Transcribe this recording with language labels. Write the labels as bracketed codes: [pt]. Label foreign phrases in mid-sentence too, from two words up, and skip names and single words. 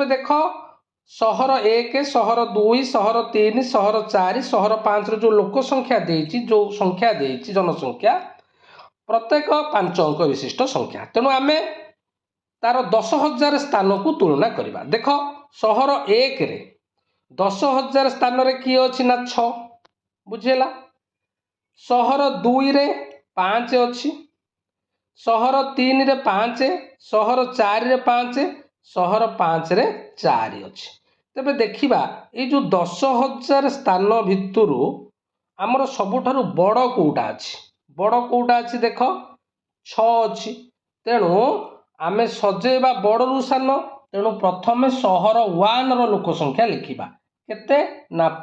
[or] ଦେଖ ସହର 1 ସହର 2 ସହର 3 ସହର 4 ସହର 5 ର ଯୋ ଲୋକ ସଂଖ୍ୟା ଦେଇଛି ଯୋ ସଂଖ୍ୟା ଦେଇଛି ଜନସଂଖ୍ୟା ପ୍ରତ୍ୟେକ 5 ଅଙ୍କ ବିଶିଷ୍ଟ ସଂଖ୍ୟା ତେଣୁ ଆମେ ତାର 10,000 ସ୍ଥାନ କୁ ତୁଳନା କରିବା ଦେଖ ସହର 1 ରେ 10,000 ସ୍ଥାନ ରେ କି ଅଛି ନା 6 ବୁଝିଲ ସହର 2 ରେ 5 ଅଛି ସହର 3 ରେ 5 ସହର 4 ରେ 5 ସହର 5 ରେ 4 ଅଛି ତେବେ ଦେଖିବା ଏ ଯୋ 10,000 ସ୍ଥାନ ଭିତରୁ ଆମର ସବୁଠାରୁ ବଡ଼ କେଉଁଟା ଅଛି ଦେଖ 6 ଅଛି ତେଣୁ ଆମେ ସଜେଇବା ବଡ଼ରୁ ସାନ ତେଣୁ ପ୍ରଥମେ ସହର 1 ର ଲୋକ ସଂଖ୍ୟା ଲେଖିବା କେତେ ନା